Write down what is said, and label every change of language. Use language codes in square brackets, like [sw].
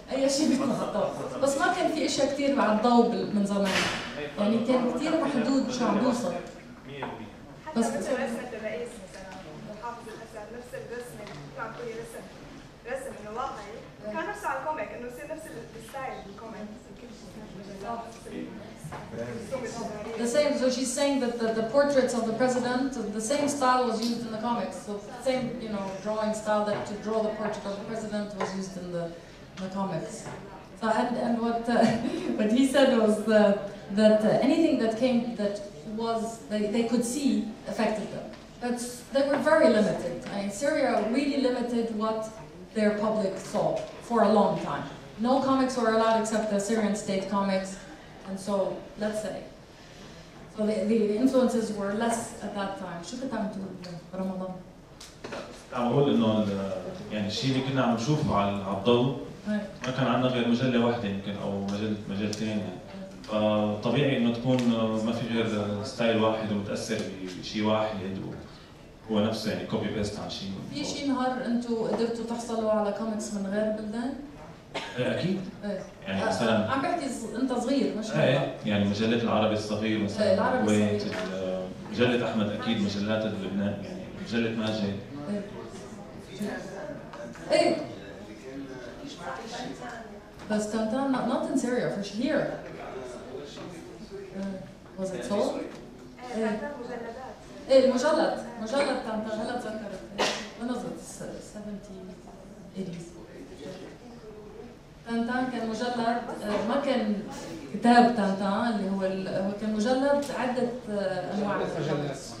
[ar] أي شيء بيطلع على الضوء، بس ما كان في أشياء كثير على الضوء من زمان. يعني كان كثير محدود شو عم بيوصل. 100%. بس رسمة الرئيس مثلا الحافظ الأسد نفس الرسمة اللي كان تقولي رسم إنه واقعي كان نفسه على الكوميك إنه يصير نفس الستايل بالكوميك. [en] The same, so she's saying that the portraits of the president, the same style was used in the comics. So the same, you know, drawing style that to draw the portrait of the president was used in the comics. So and what he said was that anything that came that was they could see affected them, but they were very limited. I mean, Syria really limited what their public saw for a long time. No comics were allowed except the Syrian state comics. And so, let's say, so the influences were less at that time. [ar] شو كنت عم تقول برمضان؟ عم بقول إنه يعني الشيء اللي كنا عم نشوفه على الضوء ما كان عندنا غير مجلة واحدة يمكن أو مجلتين يعني. فطبيعي انه تكون ما في غير ستايل واحد ومتاثر بشيء واحد وهو نفسه يعني كوبي بيست عن شيء. في شيء نهار انتم قدرتوا تحصلوا على كوميكس من غير بلدان؟ اكيد. ايه يعني مثلا عم بحكي انت صغير مش ايه يعني مجلة العربي الصغير مثلا العربي الكويت، مجلة احمد اكيد، مجلات لبنان يعني مجلة ماجد. ايه بس [en] تنتان not in Syria for here. Was it sold؟ [ar] ايه المجلد تنتان هلا تذكرت ونزلت 70 80s. تنتان كان مجلد ما كان كتاب تنتان اللي هو كان مجلد عدة انواع مجلد.